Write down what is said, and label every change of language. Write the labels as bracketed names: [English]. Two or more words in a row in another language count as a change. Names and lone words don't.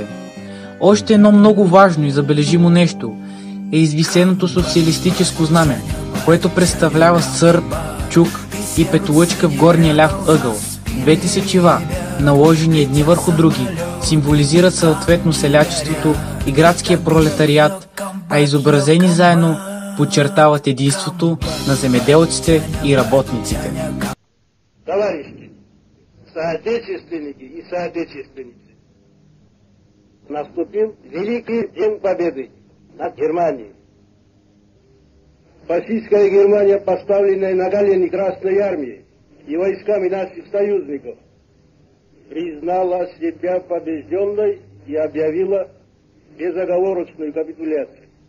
[Bulgarian] Още едно много важно и забележимо нещо е извисеното социалистическо знаме, което представлява сърб, чук и петолъчка в горния ляв ъгъл. Двете сечива, наложени едни върху други, символизират съответно селячеството и градския пролетариат, а изобразени заедно подчертават единството на земеделците и работниците. [Russian] Товарищи, соотечественники и соотечественницы, наступил Великий День Победы над Германией. Фашистская Германия, поставленная на колени Красной Армии и войсками наших союзников, признала себя побежденной и объявила безоговорочную капитуляцию.